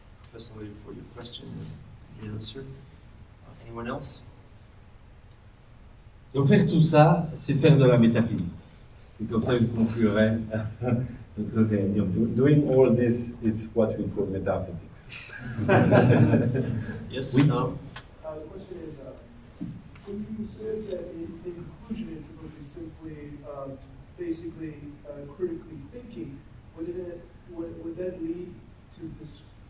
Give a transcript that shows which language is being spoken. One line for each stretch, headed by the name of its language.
English: Professor Lee for your question and the answer. Anyone else?
French: Donc faire tout ça, c'est faire de la métaphysique. C'est comme ça que je conclurai notre réunion.
English: Doing all this, it's what we call metaphysics. Yes,
French: oui.
English: Tom? The question is, when you said that inclusion is supposed to be simply, basically critically thinking, would that lead to this